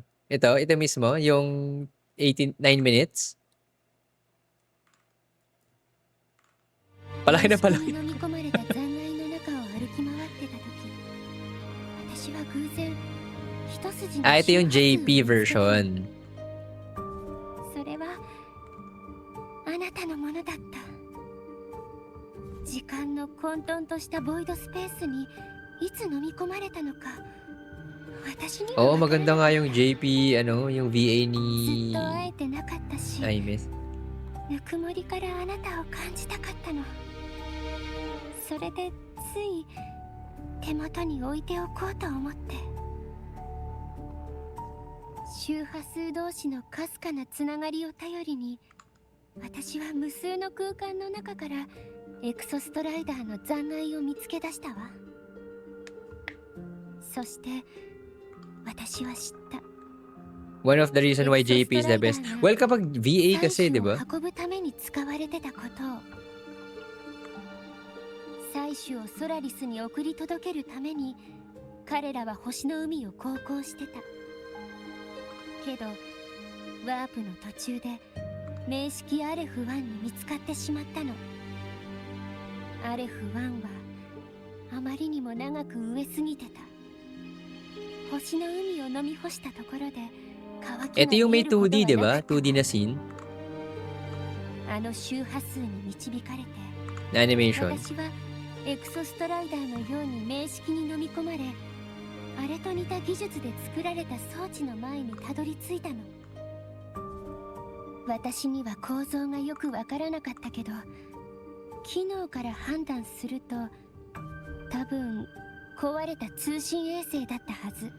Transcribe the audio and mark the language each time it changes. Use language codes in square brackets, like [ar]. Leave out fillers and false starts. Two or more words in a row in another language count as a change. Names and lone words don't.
[tl] Ito mismo, yung 9 minutes? Palaki na palaki. Ito yung [en] JP version. [ja] それはあなたのものだった。時間の混沌としたボイドスペースにいつ飲み込まれたのか。私には [tl] maganda nga yung JP, yung VA ni [ja] ずっと会えてなかったし、 [tl] AEMEATH. [ja] ぬくもりからあなたを感じたかったの。それでつい手元に置いておこうと思って。周波数同士のかすかなつながりを頼りに、私は無数の空間の中からエクソストライダーの残骸を見つけ出したわ。そして私は知った。 [en] One of the reason why JP is the best. Well, [tl] kapag VA kasi, di ba? [ja] 運ぶために使われてたことを。採取をソラリスに送り届けるために彼らは星の海を航行してた。けどワープの途中で名式アレフ1に見つかってしまったの。アレフ1はあまりにも長く飢えすぎてた。星の海を飲み干したところで乾きが [tl] Ito yung may 2D, di ba? 2D na scene. [ja] あの周波数に導かれて [tl] Na animation. [ja] 私はエクソストライダーのように名式に飲み込まれ、 あれと似た技術で作られた装置の前にたどり着いたの。私には構造がよくわからなかったけど、機能から判断すると多分壊れた通信衛星だったはず。